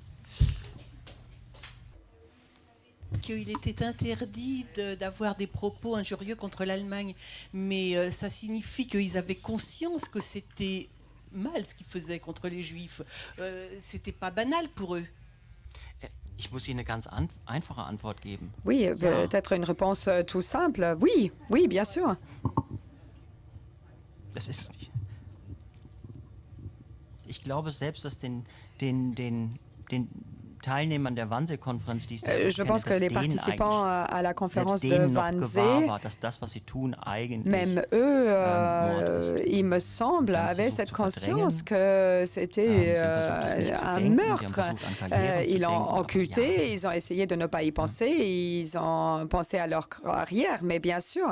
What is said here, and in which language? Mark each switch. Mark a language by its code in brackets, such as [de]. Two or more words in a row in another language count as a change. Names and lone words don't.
[fr] Qu'il était interdit d'avoir des propos injurieux contre l'Allemagne, mais ça signifie qu'ils avaient conscience que c'était mal ce qu'ils faisaient contre les Juifs. C'était pas banal pour eux. [de] Ich muss Ihnen eine ganz einfache Antwort geben. [fr] Oui, peut-être une réponse tout simple. Oui, bien sûr. [de] Das ist. Ich glaube selbst, dass den Teilnehmern der Wannsee-Konferenz, die [fr] je pense que les participants à la conférence de Wannsee, même eux, il me semble, avaient cette conscience que c'était un meurtre. Ils l'ont occulté, ils ont essayé de ne pas y penser, ils ont pensé à leur carrière, mais bien sûr.